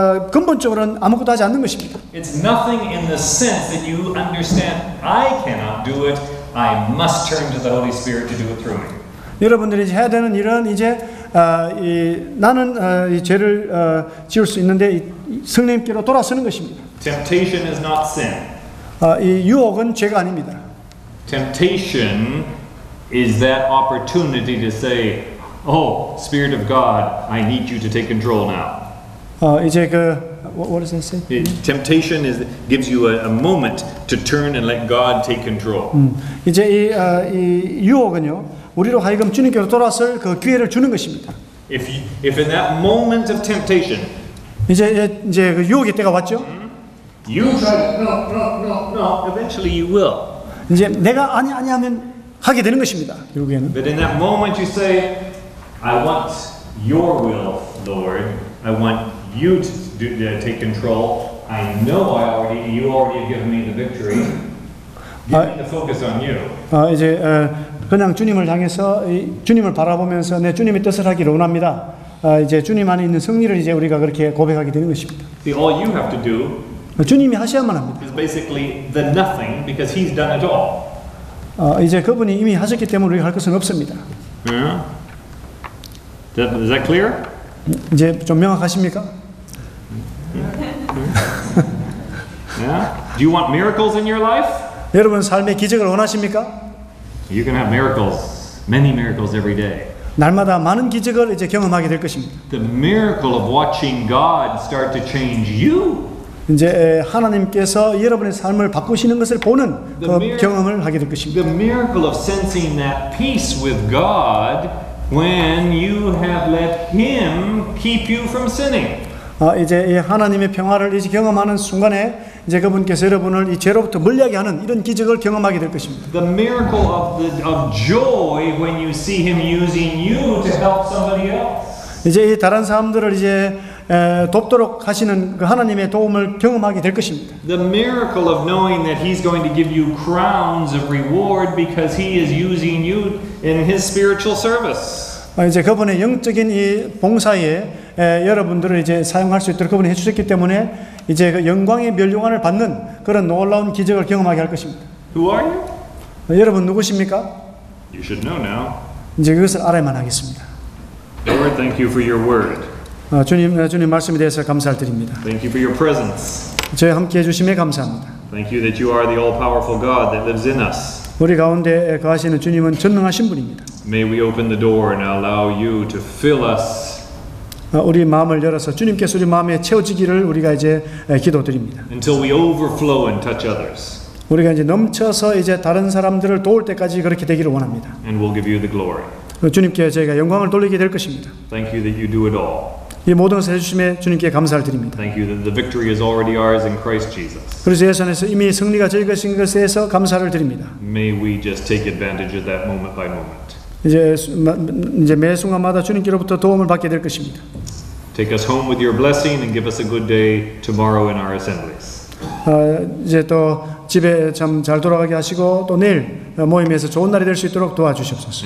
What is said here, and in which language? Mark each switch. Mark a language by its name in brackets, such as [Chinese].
[Korean] 근본적으로는 아무것도 하지 않는 것입니다. [English] It's nothing in the sense that you understand, I cannot do it, I must turn to the Holy Spirit to do it through me. [Korean] 여러분들이 이제 해야 되는 일은 이제 나는 이 죄를 지을 수 있는데 성령님께로 돌아서는 것입니다. [English] Temptation is not sin. [Korean] 이 유혹은 죄가 아닙니다. [English] Temptation is that opportunity to say, "Oh, Spirit of God, I need you to take control now." [Korean] 이제 [English] what does it say? Temptation gives you a moment to turn and let God take control. [Korean] 이제 이 유혹은요, 우리로 하여금 주님께로 돌아설 그 기회를 주는 것입니다. [English] If in that moment of temptation, [Korean] 이제 그 유혹의 때가 왔죠. [English] you try to no, eventually you will. [Korean] 이제 내가 아니 하면 하게 되는 것입니다. 결국에는. [English] But in that moment you say, I want your will, Lord. I want you to take control. I know you already have given me the victory. Give me the focus on you. [Korean] 이제 그냥 주님을 향해서 주님을 바라보면서 내 주님의 뜻을 하기를 원합니다. 이제 주님 안에 있는 승리를 이제 우리가 그렇게 고백하게 되는 것입니다. [English] See, all you have to do [Korean] 주님이 하셔야만 합니다. [English] is basically the nothing because He's done it all. [Korean] 이제 그분이 이미 하셨기 때문에 우리가 할 것은 없습니다. [English] Yeah. Is that clear? [Korean] 이제 좀 명확하십니까? [English] Yeah. Do you want miracles in your life? [Korean] 여러분 삶의 기적을 원하십니까? [English] You can have miracles, many miracles every day. [Korean] 날마다 많은 기적을 이제 경험하게 될 것입니다. [English] The miracle of watching God start to change you. [Korean] 이제 하나님께서 여러분의 삶을 바꾸시는 것을 보는 그 경험을 하게 될 것입니다. [English] The miracle of sensing that peace with God when you have let Him keep you from sinning. [Korean] 이제 하나님의 평화를 이제 경험하는 순간에 이제 그분께서 여러분을 이 죄로부터 멀리하게 하는 이런 기적을 경험하게 될 것입니다. [English] The miracle of joy when you see Him using you to help somebody else. [Korean] 이제 이 다른 사람들을 이제 돕도록 하시는 그 하나님의 도움을 경험하게 될 것입니다. [English] The miracle of knowing that He's going to give you crowns of reward because He is using you in His spiritual service. [Korean] 이제 그분의 영적인 이 봉사에 여러분들을 이제 사용할 수 있도록 그분이 해주셨기 때문에 이제 그 영광의 멸류관을 받는 그런 놀라운 기적을 경험하게 할 것입니다. [English] Who are you? [Korean] 여러분 누구십니까? [English] You should know now. [Korean] 이제 그것을 알아야만 하겠습니다. [English] Lord, thank you for your word. [Korean] 주님 말씀에 대해서 감사를 드립니다. [English] Thank you for your presence. [Korean] 저희 함께 해주심에 감사합니다. [English] Thank you that you are the all-powerful God that lives in us. [Korean] 우리 가운데 거하시는 주님은 전능하신 분입니다. [English] May we open the door and allow you to fill us [Korean] 우리 마음을 열어서 주님께서 우리 마음에 채워지기를 우리가 이제 기도드립니다. [English] until we overflow and touch others. [Korean] 우리가 이제 넘쳐서 이제 다른 사람들을 도울 때까지 그렇게 되기를 원합니다. [English] And we'll give you the glory. [Korean] 주님께 저희가 영광을 돌리게 될 것입니다. [English] Thank you that you do it all. [Korean] 이 모든 것을 해주심에 주님께 감사를 드립니다. [English] Thank you that the victory is already ours in Christ Jesus. [Korean] 그래서 예선에서 이미 승리가 저희 것인 것에 대해서 감사를 드립니다. [English] May we just take advantage of that moment by moment. [Korean] 이제 매 순간마다 주님께로부터 도움을 받게 될 것입니다. [English] Take us home with your blessing and give us a good day tomorrow in our assemblies. [Korean] 이제 또 집에 참 잘 돌아가게 하시고 또 내일 모임에서 좋은 날이 될 수 있도록 도와주시옵소서.